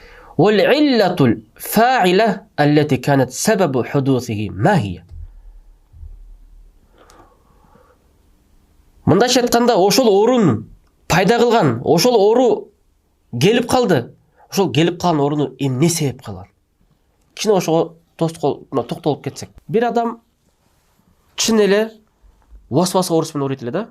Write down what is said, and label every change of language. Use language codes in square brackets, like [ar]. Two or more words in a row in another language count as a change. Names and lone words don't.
[ar] والعلة الفاعلة التي كانت سبب حدوثه ما هي؟ [ky] Мындайша айтканда, ошол оорунун пайда кылган, ошол оору келип калды. Ошол келип калган ооруну эмне себеп кылган? Кичине ошого токтолуп кетсек. Бир адам чын эле васваса оорусу менен ооруйт эле да.